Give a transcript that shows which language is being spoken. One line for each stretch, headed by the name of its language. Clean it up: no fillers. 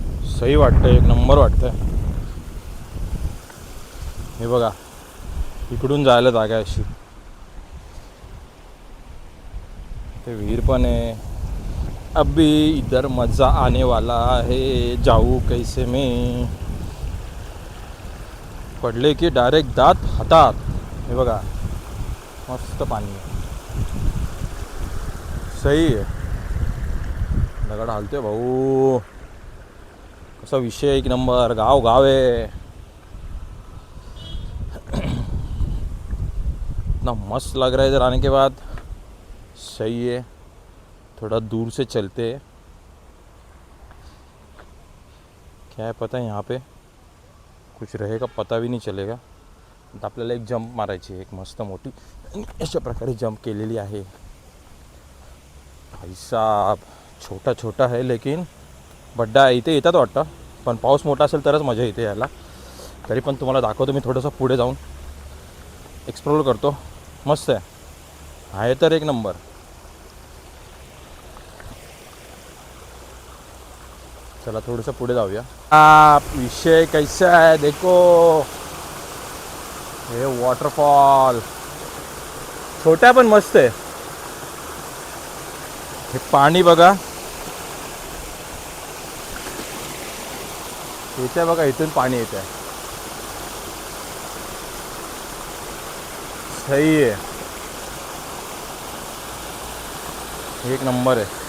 Marathi: सही वाटतं, एक नंबर वाटतं. हे बघा, इकडून जायला जागा आहे अशी. ते विहीर पण आहे.
Hindi: अभी इधर मजा आने वाला है, जाऊ कैसे में.
Marathi: पडले की डायरेक्ट दात हातात. हे बघा, मस्त पाणी आहे, सही आहे. दगड हालतोय भाऊ, कसा विषय, एक नंबर. गाव आहे
Hindi: इतना मस्त लग रहा है इधर आने के बाद. सही है, थोड़ा दूर से चलते हैं. क्या है पता है, यहाँ पे कुछ रहेगा पता भी नहीं चलेगा.
Marathi: तर आपल्याला एक जंप मारायची, एक मस्त मोठी अशा प्रकारे जंप केलेली आहे.
Hindi: भाई साहब, छोटा छोटा है लेकिन बड्डा आहे.
Marathi: इथे येतात वाटतं, पण पाऊस मोठा असेल तरच मजा येते यायला. तरी पण तुम्हाला दाखवतो मी, थोडंसं पुढे जाऊन एक्सप्लोर करतो. मस्त आहे तर एक नंबर. चला थोडंसं पुढे जाऊया.
Hindi: विषय कैसा है देखो,
Marathi: हे वॉटरफॉल छोटा पण मस्त आहे. हे पाणी बघा, येत आहे बघा, इथून पाणी येत आहे. सही आहे, एक नंबर आहे.